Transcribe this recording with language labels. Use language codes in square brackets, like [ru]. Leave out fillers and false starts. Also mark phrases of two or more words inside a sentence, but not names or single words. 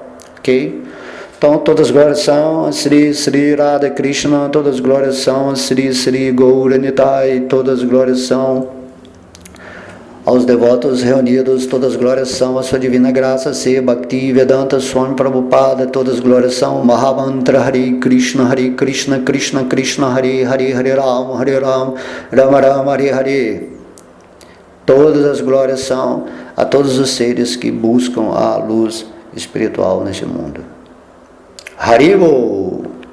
[pt] Ok? Então, todas as glórias são a Sri Sri Radha Krishna, todas as glórias são a Sri Sri Gauranitai, todas as glórias são aos devotos reunidos, todas as glórias são a sua divina graça, Se Bhakti Vedanta Swami Prabhupada, todas as glórias são Mahamantra Hare Krishna, Krishna Krishna, Hare Hare, Hare Rama, Rama Rama, Hare Hare. Todas as glórias são a todos os seres que buscam a luz espiritual neste mundo. Haribo!